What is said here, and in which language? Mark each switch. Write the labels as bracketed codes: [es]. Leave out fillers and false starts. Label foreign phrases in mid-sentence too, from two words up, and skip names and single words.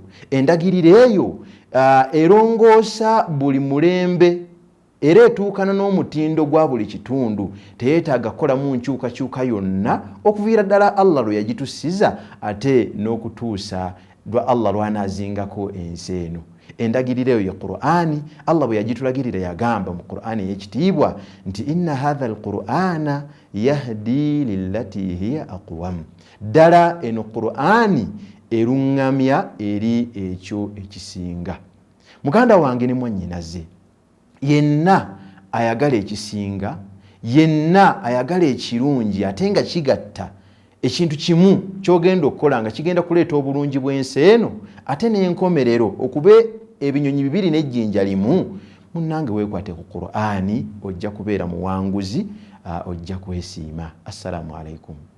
[lg] Endagiriro eyo erongoosa buli mulembe era etuukana n'omutindo gwa buli kitundu, teyeetaaga kukolamu nkyukakyuka yonna okuviira ddala Allah lwe yagitusiza ate n'okutuusa lwa Allah lw'anaazingako ensi eno. Endagiriro eyo ya Qur'ani, Allah bwe yagitulagirira yagamba mu Qur'ani ey'ekitiibwa nti [ar] إن هذا القرآن يهدي للتي هي أقوم. [lg] Ddala eno Qur'ani eruŋŋamya eri ekyo ekisinga. Muganda wange ne mwannyinaze, yenna ayagala ekisinga, yenna ayagala ekirungi ate nga kigatta ekintu kimu ky'ogenda okukola nga kigenda kuleeta obulungi bw'ensi eno ate n'enkomerero, okube ebinyonyi bibiri n'ejjinja limu, munnange weekwate ku Qur'ani ojja kubeera muwanguzi, ojja kwesiima.